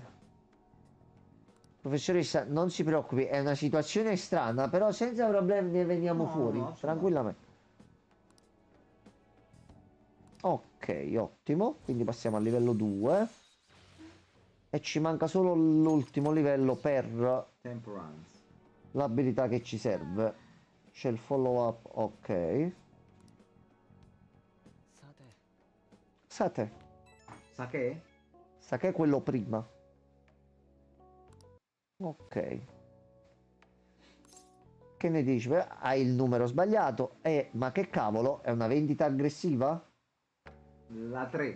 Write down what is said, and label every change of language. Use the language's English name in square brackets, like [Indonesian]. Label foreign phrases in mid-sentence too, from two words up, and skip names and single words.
[Italian] Professoressa, non si preoccupi, è una situazione strana, però senza problemi ne veniamo No, fuori, no, tranquillamente. Ok, ottimo. Quindi passiamo al livello 2. E ci manca solo l'ultimo livello per Temperance. l'abilità che ci serve. C'è il follow up, ok. [Japanese] さて [Italian] Sate, Sa che? sa che è quello prima. Ok. Che ne dici? Beh, hai il numero sbagliato. Ma che cavolo? È una vendita aggressiva? La 3.